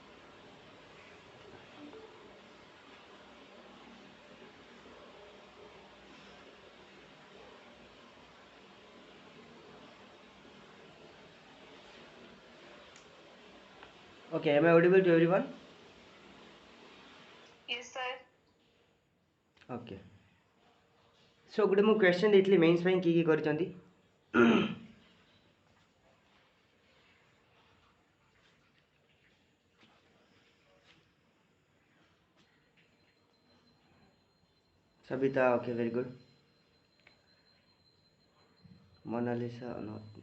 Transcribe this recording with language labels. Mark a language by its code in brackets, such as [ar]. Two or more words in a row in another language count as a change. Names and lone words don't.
[en] Okay, am I audible to everyone? Yes, sir. Okay. So good [or] ମୁଁ question ଦେଇଥିଲି mains ପାଇଁ କି କରିଛନ୍ତି? [en] Sabita, okay, very good. Mona Lisa, no.